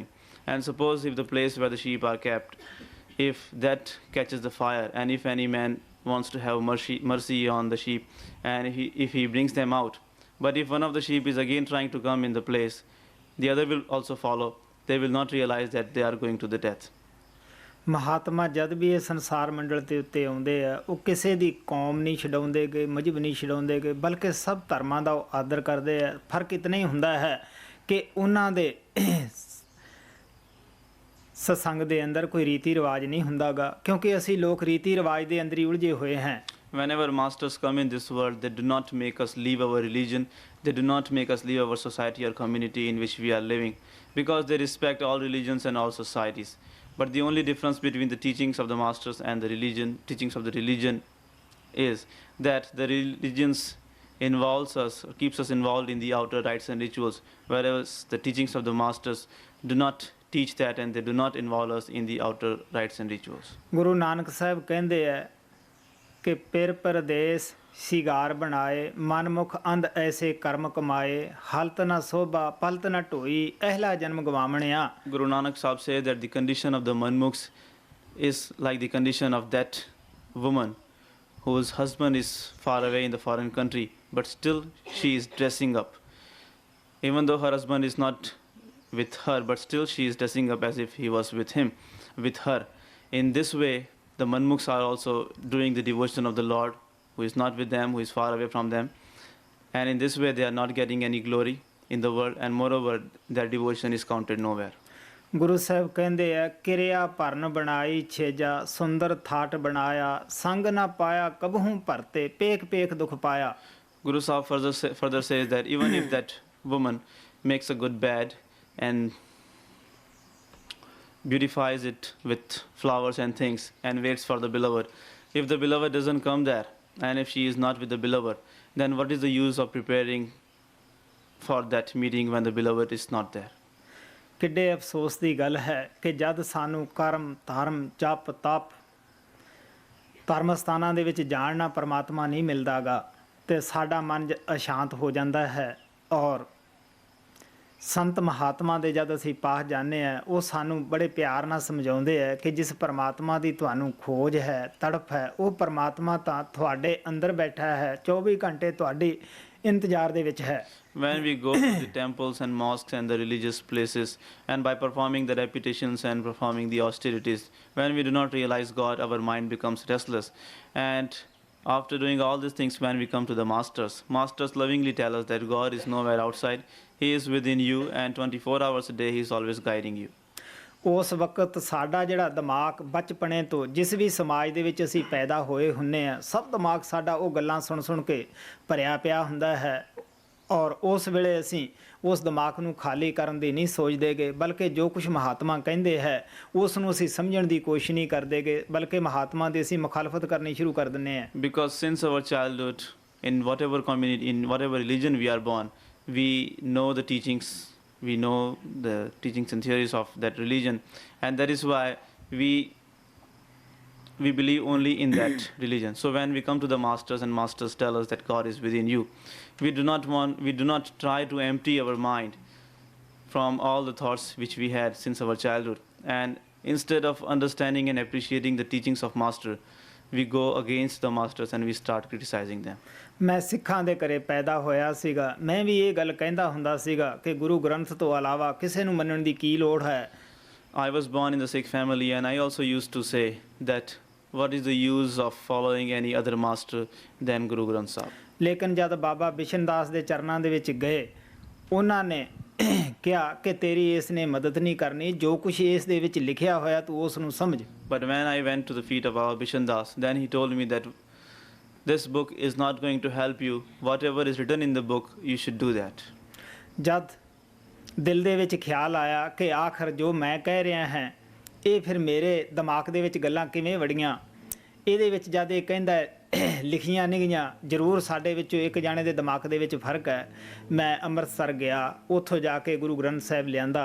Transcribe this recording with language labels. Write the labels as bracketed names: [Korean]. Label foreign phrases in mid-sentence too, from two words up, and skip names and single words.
[English] And suppose if the place where the sheep are kept, if that catches the fire, and if any man wants to have mercy on the sheep, and if he brings them out, but if one of the sheep is again trying to come in the place, the other will also follow. They will not realize that they are going to the death. [Punjabi] ਮਹਾਤਮਾ ਜਦ ਵੀ ਇਹ ਸੰਸਾਰ ਮੰਡਲ ਦੇ ਉੱਤੇ ਆਉਂਦੇ ਆ, ਉਹ ਕਿਸੇ ਦੀ ਕੌਮ ਨਹੀਂ ਛਡਾਉਂਦੇ ਗਏ, ਮਜ਼ਹਬ ਨਹੀਂ ਛਡਾਉਂਦੇ ਗਏ, ਬਲਕਿ ਸਭ ਧਰਮਾਂ ਦਾ ਉਹ ਆਦਰ ਕਰਦੇ ਆ। ਫਰਕ ਇਤਨਾ ਹੀ ਹੁੰਦਾ ਹੈ ਕਿ ਉਹਨਾਂ ਦੇ ਸਤਸੰਗ ਦੇ ਅੰਦਰ ਕੋਈ ਰੀਤੀ ਰਿਵਾਜ ਨਹੀਂ ਹੁੰਦਾ ਗਾ, ਕਿਉਂਕਿ ਅਸੀਂ ਲੋਕ ਰੀਤੀ ਰਿਵਾਜ ਦੇ ਅੰਦਰ ਹੀ ਉਲਝੇ ਹੋਏ ਹਾਂ। [English] Whenever masters come in this world, they do not make us leave our religion, they do not make us leave our society or community in which we are living, because they respect all religions and all societies. But the only difference between the teachings of the masters and the teachings of the religion is that the religions involves us, or keeps us involved in the outer rites and rituals, whereas the teachings of the masters do not teach that, and they do not involve us in the outer rites and rituals. [Punjabi] ਗੁਰੂ ਨਾਨਕ ਸਾਹਿਬ ਕਹਿੰਦੇ ਆ ਕਿ ਪਿਰ ਪਰਦੇਸ ਸਿਗਾਰ ਬਣਾਏ, ਮਨਮੁਖ ਅੰਧ ਐਸੇ ਕਰਮ ਕਮਾਏ, ਹਲਤ ਨਾ ਸੋਭਾ ਪਲਤ ਨਾ ਢੋਈ, ਅਹਿਲਾ ਜਨਮ ਗਵਾਵਣਿਆ। [English] Guru Nanak Sahib said that the condition of the manmukhs is like the condition of that woman whose husband is far away in the foreign country, but still she is dressing up. Even though her husband is not with her, but still she is dressing up as if he was with her. In this way, the manmukhs are also doing the devotion of the Lord, who is not with them, who is far away from them. And in this way, they are not getting any glory in the world, and moreover, their devotion is counted nowhere. [Punjabi] ਗੁਰੂ ਸਾਹਿਬ ਕਹਿੰਦੇ ਆ ਕਿਰਿਆ ਭਰਨ ਬਣਾਈ ਛੇਜਾ, ਸੁੰਦਰ ਥਾਟ ਬਣਾਇਆ, ਸੰਗ ਨਾ ਪਾਇਆ ਕਬਹੂ ਭਰਤੇ, ਪੇਖ ਪੇਖ ਦੁਖ ਪਾਇਆ। [English] Guru Sahib further says that even if that woman makes a good bed and beautifies it with flowers and things and waits for the beloved, if the beloved doesn't come there, and if she is not with the beloved, then what is the use of preparing for that meeting when the beloved is not there? [Punjabi] ਕਿੱਡੇ ਅਫਸੋਸ ਦੀ ਗੱਲ ਹੈ ਕਿ ਜਦ ਸਾਨੂੰ ਕਰਮ ਧਰਮ ਜਪ ਤਪ ਧਰਮ ਸਥਾਨਾਂ ਦੇ ਵਿੱਚ ਜਾਣਨਾ ਪਰਮਾਤਮਾ ਨਹੀਂ ਮਿਲਦਾ ਗਾ, ਤੇ ਸਾਡਾ ਮਨ ਅਸ਼ਾਂਤ ਹੋ ਜਾਂਦਾ ਹੈ। ਔਰ ਸੰਤ ਮਹਾਤਮਾ ਦੇ ਜਦ ਅਸੀਂ ਪਾਸ ਜਾਂਦੇ ਹਾਂ, ਉਹ ਸਾਨੂੰ ਬੜੇ ਪਿਆਰ ਨਾਲ ਸਮਝਾਉਂਦੇ ਹੈ ਕਿ ਜਿਸ ਪਰਮਾਤਮਾ ਦੀ ਤੁਹਾਨੂੰ ਖੋਜ ਹੈ, ਤੜਫ ਹੈ, ਉਹ ਪਰਮਾਤਮਾ ਤਾਂ ਤੁਹਾਡੇ ਅੰਦਰ ਬੈਠਾ ਹੈ, 24 ਘੰਟੇ ਤੁਹਾਡੀ ਇੰਤਜ਼ਾਰ ਦੇ ਵਿੱਚ ਹੈ। [English] When we go to the temples and mosques and the religious places, and by performing the repetitions and performing the austerities, when we do not realize God, our mind becomes restless. And after doing all these things, when we come to the masters lovingly tell us that God is nowhere outside, He is within you, and 24 hours a day He is always guiding you. [Punjabi] ਉਸ ਵਕਤ ਸਾਡਾ ਜਿਹੜਾ ਦਿਮਾਗ ਬਚਪਨੇ ਤੋਂ ਜਿਸ ਵੀ ਸਮਾਜ ਦੇ ਵਿੱਚ ਅਸੀਂ ਪੈਦਾ ਹੋਏ ਹੁੰਦੇ ਹਾਂ, ਸਭ ਦਿਮਾਗ ਸਾਡਾ ਉਹ ਗੱਲਾਂ ਸੁਣ ਸੁਣ ਕੇ ਭਰਿਆ ਪਿਆ ਹੁੰਦਾ ਹੈ। ਔਰ ਉਸ ਵੇਲੇ ਅਸੀਂ ਉਸ ਦਿਮਾਗ ਨੂੰ ਖਾਲੀ ਕਰਨ ਦੀ ਨਹੀਂ ਸੋਚਦੇ ਗੇ, ਬਲਕਿ ਜੋ ਕੁਛ ਮਹਾਤਮਾ ਕਹਿੰਦੇ ਹੈ ਉਸ ਨੂੰ ਅਸੀਂ ਸਮਝਣ ਦੀ ਕੋਸ਼ਿਸ਼ ਨਹੀਂ ਕਰਦੇ ਗੇ, ਬਲਕਿ ਮਹਾਤਮਾ ਦੀ ਅਸੀਂ ਮੁਖਾਲਫਤ ਕਰਨੀ ਸ਼ੁਰੂ ਕਰ ਦਿੰਦੇ ਹਾਂ। [English] Because since our childhood, in whatever community, in whatever religion we are born, we know the teachings, we know the teachings and theories of that religion, and that is why we believe only in that religion. So when we come to the masters and masters tell us that God is within you, we do not try to empty our mind from all the thoughts which we had since our childhood, and instead of understanding and appreciating the teachings of master, we go against the masters and we start criticizing them. [Punjabi] ਮੈਂ ਸਿੱਖਾਂ ਦੇ ਘਰੇ ਪੈਦਾ ਹੋਇਆ ਸੀਗਾ, ਮੈਂ ਵੀ ਇਹ ਗੱਲ ਕਹਿੰਦਾ ਹੁੰਦਾ ਸੀਗਾ ਕਿ ਗੁਰੂ ਗ੍ਰੰਥ ਤੋਂ ਇਲਾਵਾ ਕਿਸੇ ਨੂੰ ਮੰਨਣ ਦੀ ਕੀ ਲੋੜ ਹੈ। [English] I was born in the Sikh family, and I also used to say that what is the use of following any other master than Guru Granth Sahib? [Punjabi] ਲੇਕਿਨ ਜਦ ਬਾਬਾ ਬਿਸ਼ਨ ਦਾਸ ਦੇ ਚਰਨਾਂ ਦੇ ਵਿੱਚ ਗਏ, ਉਹਨਾਂ ਨੇ ਕਿਹਾ ਕਿ ਤੇਰੀ ਇਸ ਨੇ ਮਦਦ ਨਹੀਂ ਕਰਨੀ, ਜੋ ਕੁਝ ਇਸ ਦੇ ਵਿੱਚ ਲਿਖਿਆ ਹੋਇਆ ਤੂੰ ਉਸ ਨੂੰ ਸਮਝ। [English] But when I went to the feet of Baba Bishan Das, then he told me that this book is not going to help you. Whatever is written in the book, you should do that. [Punjabi] ਜਦ ਦਿਲ ਦੇ ਵਿੱਚ ਖਿਆਲ ਆਇਆ ਕਿ ਆਖਰ ਜੋ ਮੈਂ ਕਹਿ ਰਿਹਾ ਹਾਂ ਇਹ ਫਿਰ ਮੇਰੇ ਦਿਮਾਗ ਦੇ ਵਿੱਚ ਗੱਲਾਂ ਕਿਵੇਂ ਵੜੀਆਂ, ਇਹਦੇ ਵਿੱਚ ਜਦ ਇਹ ਕਹਿੰਦਾ ਲਿਖੀਆਂ ਨਹੀਂ ਗਈਆਂ, ਜ਼ਰੂਰ ਸਾਡੇ ਵਿੱਚੋਂ ਇੱਕ ਜਾਣੇ ਦੇ ਦਿਮਾਗ ਦੇ ਵਿੱਚ ਫਰਕ ਹੈ। ਮੈਂ ਅੰਮ੍ਰਿਤਸਰ ਗਿਆ, ਉੱਥੋਂ ਜਾ ਕੇ ਗੁਰੂ ਗ੍ਰੰਥ ਸਾਹਿਬ ਲਿਆਂਦਾ।